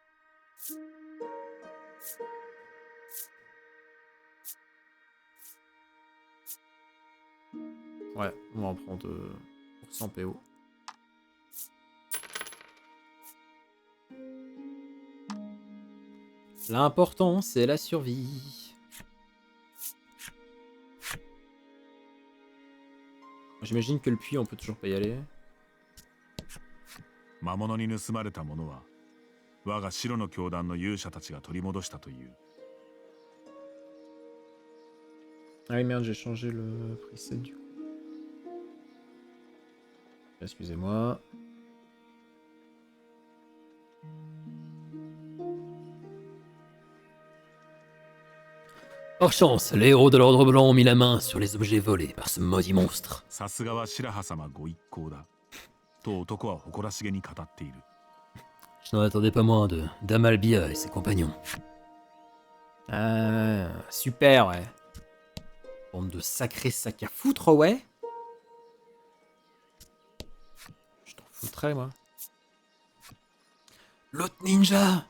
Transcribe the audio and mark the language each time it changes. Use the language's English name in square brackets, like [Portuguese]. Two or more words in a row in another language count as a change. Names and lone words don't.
[French] Ouais, on va en prendre pour 100 PO. L'important, c'est la survie. J'imagine que le puits, on peut toujours pas y aller. [Japanese] 魔物に盗まれたものは我が白の教団の勇者たちが取り戻したという。 [French] Ah oui, merde, j'ai changé le preset du coup. Excusez-moi. Par chance, les héros de l'Ordre Blanc ont mis la main sur les objets volés par ce maudit monstre. [Japanese] さすがは白羽様ご一行だ。と男は誇らしげに語っている。 [French] Je n'en attendais pas moins de Damalbia et ses compagnons. Ah, super, ouais. Bande de sacrés sacs à foutre, ouais. Je t'en foutrais, moi. L'autre ninja!